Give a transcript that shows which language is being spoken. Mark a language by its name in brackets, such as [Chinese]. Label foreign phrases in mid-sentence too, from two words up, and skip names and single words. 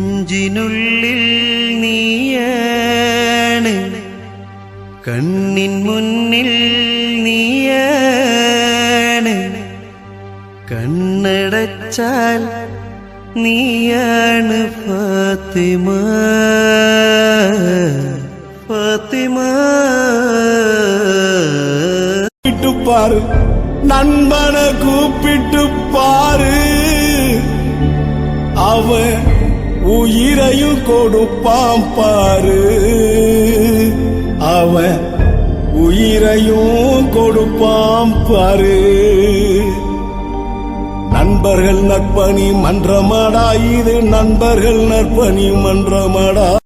[Malayalam] നെഞ്ചിനുള്ളിൽ നീയാണ് കണ്ണിൻ മുന്നിൽ നീയാണ് കണ്ണടച്ചാൽ നീയാണ് ഫാത്തിമ ഫാത്തിമ [Tamil] பாரு நண்பனை கூப்பிட்டு பாரு அவன் உயிரையும் கொடுப்பான் பாரு அவன் உயிரையும் கொடுப்பான் பாரு நண்பர்கள் நற்பணி மன்றமாடா இது நண்பர்கள் நற்பணி மன்றமாடா